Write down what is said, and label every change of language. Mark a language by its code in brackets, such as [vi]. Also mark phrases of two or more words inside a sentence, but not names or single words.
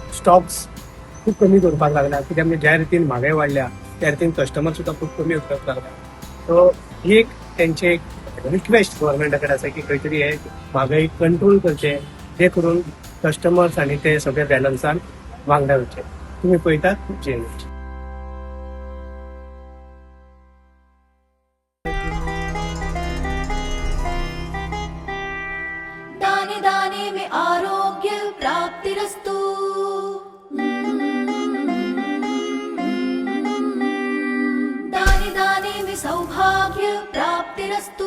[kok] त्या खातीर स्टॉक्स खूप कमी करपाक लागला कित्याक म्हणजे ज्या रितीन म्हारगाय वाडल्या त्या रितीन कस्टमर सुद्धा खूप कमी करपाक लागला. सो ही एक त्यांचे एक रिक्वेस्ट गव्हर्मेंटा कडेन आसा की खंय तरी हे म्हारगाय कंट्रोल करचे, जे करून कस्टमर्स आनी ते सगळे बॅलन्सान वांगडा वयचे. तुम्ही पळयतात जे [hi] दाने दाने में [sa] आरोग्य प्राप्तिरस्तु. [hi] दाने दाने में [sa] सौभाग्य प्राप्तिरस्तु.